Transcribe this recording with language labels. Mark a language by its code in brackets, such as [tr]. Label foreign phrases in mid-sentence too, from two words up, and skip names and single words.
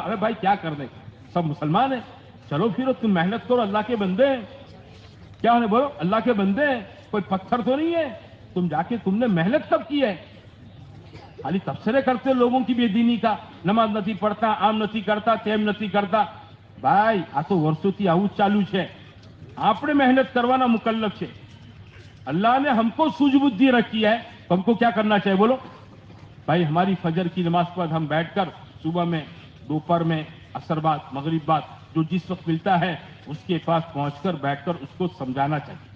[ur] ارے بھائی کیا کرنے، سب مسلمان ہیں، چلو پھرو، تم محنت کرو، اللہ کے بندے ہیں۔ کیا ہونے بولو؟ اللہ کے بندے ہیں، کوئی پتھر تو نہیں ہے۔ تم جا کے تم نے محنت کب کی ہے؟ خالی تبصرے کرتے لوگوں کی بے دینی کا، نماز نتی پڑھتا، عام نتی کرتا، تیم نتی کرتا۔ [gu] بھائی આ તો વર્ષોથી આવું જ ચાલુ છે۔ આપણે [ur] محنت کروانا مکلف ہے۔ اللہ نے ہم کو سوجھ بدھی رکھی ہے، تو ہم کو کیا کرنا چاہیے بولو؟ بھائی ہماری فجر کی نماز پر ہم بیٹھ کر صبح میں، دوپہر میں، عصر بعد، مغرب بعد، جو جس وقت ملتا ہے اس کے پاس پہنچ کر بیٹھ کر اس کو سمجھانا چاہیے۔